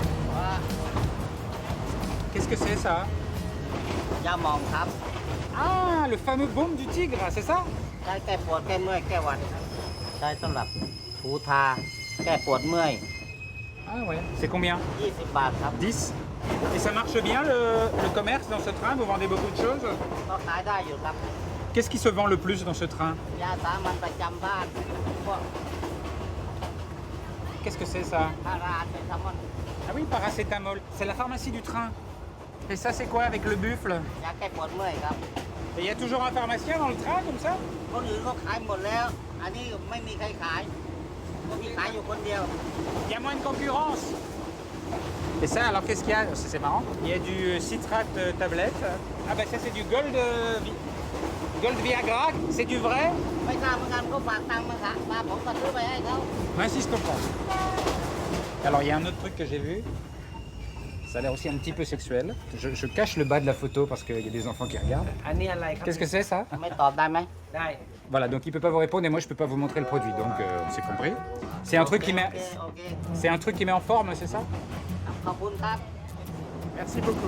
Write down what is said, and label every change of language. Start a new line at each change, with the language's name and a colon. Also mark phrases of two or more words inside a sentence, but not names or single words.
French: Qu'est-ce que c'est ça?
Thai: ยาหมองครับ
French: Ah, le fameux baume du tigre, c'est ça?
Thai: ใช้แก้ปวดแก้เมื่อยแก้หวัดครับใช้สำหรับถูทาแก้ปวดเมื่อย
French: Ah ouais. C'est combien?
Thai: 20 บาทครับ
French: 10. Et ça marche bien le commerce dans ce train? Vous vendez beaucoup de choses?
Thai: ก็ขายได้อยู่ครับ
French: Qu'est-ce qui se vend le plus dans ce train?
Thai: ยาสามัญประจำบ้านพวก
French: Qu'est-ce que c'est ça?
Thai: พาราเซตามอล
French: Ah oui, paracétamol. C'est la pharmacie du train. Et ça, c'est quoi avec le buffle?
Thai: ยาแก้ปวดเมื่อยครับ
French: Et il y a toujours un pharmacien dans le train comme ça?
Thai: คนอื่นเขาขายหมดแล้ว อันนี้ไม่มีใครขายก็มีขายอยู่คนเดียว
French: Il y a moins de concurrence. Et ça, alors qu'est-ce qu'il y a? C'est marrant. Il y a du citrate tablette. Ah bah ça, c'est du Gold Viagra. C'est du vrai?
Thai: ไม่ทราบเหมือนกันเขาฝากตังค์มาค่ะมาผมก็ซื้อไปให้เขา
French: Ainsi, je comprends. Alors, il y a un autre truc que j'ai vu. Ça a l'air aussi un petit peu sexuel. Je cache le bas de la photo parce qu'il y a des enfants qui regardent.
Thai: อันนี้อะไรครับ
French: Qu'est-ce que c'est ça?
Thai: ไม่ตอบได้ไหมได้
French: Voilà, donc il peut pas vous répondre et moi je peux pas vous montrer le produit. Donc c'est compris. C'est un truc qui met,
Thai: โอเค
French: c'est un truc qui met en forme, c'est ça?
Thai: ขอบคุณครับ
French: Merci beaucoup.